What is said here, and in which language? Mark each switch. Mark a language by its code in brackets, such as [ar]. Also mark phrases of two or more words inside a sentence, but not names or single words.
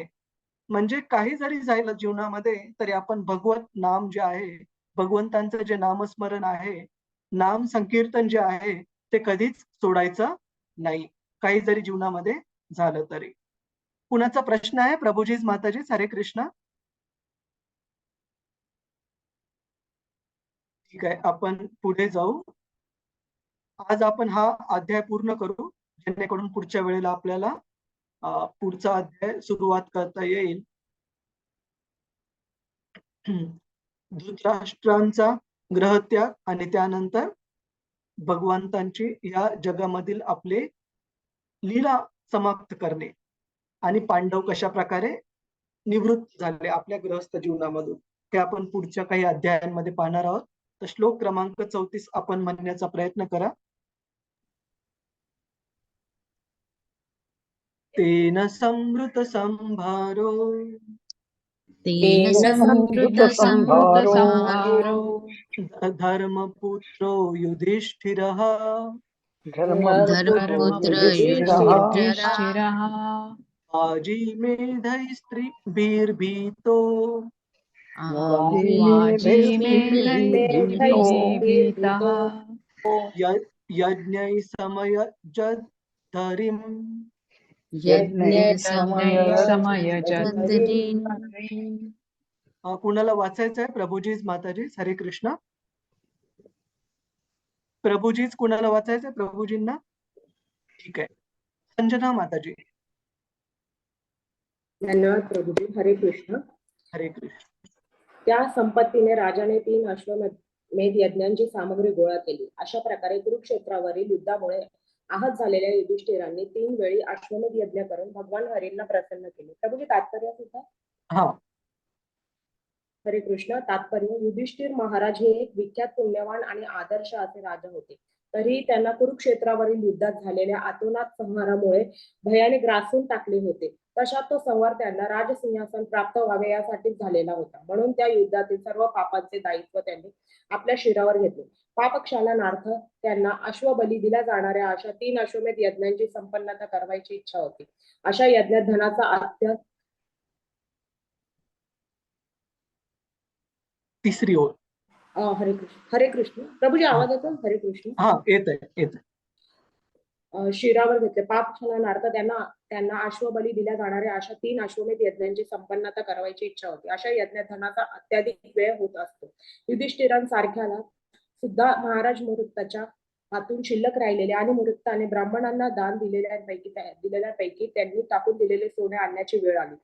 [mr] म्हणजे काही जरी झालं जीवनामध्ये, तरी आपण भगवत नाम जे आहे, भगवंतांचं जे नामस्मरण आहे, नाम संकीर्तन जे आहे, ते कधीच सोडायचं नाही, काही जरी जीवनामध्ये झालं तरी. कुणाचा प्रश्न आहे? प्रभुजीज, माताजी, हरे कृष्ण. ठीक आहे, आपण पुढे जाऊ. आज आपण हा अध्याय पूर्ण करू, जेणेकरून पुढच्या वेळेला आपल्याला पुढचा अध्याय सुरुवात करता येईल. धृतराष्ट्रांचा ग्रहत्याग आणि त्यानंतर भगवंतांची या जगामधील आपले लीला समाप्त करणे, आणि पांडव कशा प्रकारे निवृत्त झाले आपल्या गृहस्थ जीवनामधून, हे आपण पुढच्या काही अध्यायांमध्ये पाहणार आहोत. तर श्लोक क्रमांक 34 आपण म्हणण्याचा प्रयत्न करा. [sa] तेन संवृत संभारो तेन संवृत संवृत संभारो धर्मपुत्रो युधिष्ठिरः धर्मपुत्र युधिष्ठिरः आजीमेधैस्त्रिभिर्भीतो वाजिमेधैर्भीतः यज्ञैः समयजद्धरिम् यज्ञसमयजद्धरीन्. [mr] कुणाला वाचायचं आहे? प्रभुजीज, माताजीज, हरे कृष्ण. प्रभुजीज, कुणाला वाचायचं आहे? प्रभुजींना. ठीक आहे, संजना माताजी. धन्यवाद प्रभुजी. हरे कृष्ण. हरे कृष्ण. त्या संपत्तीने राजाने 3 अश्वमेध यज्ञांची सामग्री गोळा केली. अशा प्रकारे कुरुक्षेत्रावरील युद्धामुळे आहत झालेल्या युधिष्ठिरांनी 3 वेळी अश्वमेध यज्ञ करून भगवान हरींना प्रसन्न केले. प्रभुजी, तात्पर्य सुद्धा. हा, हरे कृष्ण. तात्पर्य: युधिष्ठिर महाराज हे एक विख्यात, पुण्यवान आणि आदर्श असे राजा होते. तरीही त्यांना कुरुक्षेत्रावरील युद्धात झालेल्या अतोनात संहारामुळे भयाने ग्रासून टाकले होते. तशात तो संहार त्यांना राजसिंहासन प्राप्त व्हावे यासाठीच झालेला होता. म्हणून त्या युद्धातील सर्व पापांचे दायित्व त्यांनी आपल्या शिरावर घेतले. पापक्षालनार्थ त्यांना अश्वबली दिल्या जाणाऱ्या अशा 3 अश्वमेध यज्ञांची संपन्नता करवायची इच्छा होती. अशा यज्ञात धनाचा अत्यंत तिसरी ओळ. हरे कृष्ण. हरे कृष्ण. प्रभुजी, आवाज येतो? हरे कृष्ण. हा, येत आहे. शिरावर घेतले. पापक्षालनार्थ त्यांना अश्वबली दिल्या जाणाऱ्या अशा 3 अश्वमेध यज्ञांची संपन्नता करवायची इच्छा होती. अशा यज्ञात धनाचा अत्याधिक व्यय होत असतो. युधिष्ठिरांसारख्याला सुद्धा महाराज मुरुक्ताच्या हातून शिल्लक राहिलेले आणि मुरुक्ताने ब्राह्मणांना दान दिलेल्यापैकी त्यांनी टाकून दिलेले सोने आणण्याची वेळ आली.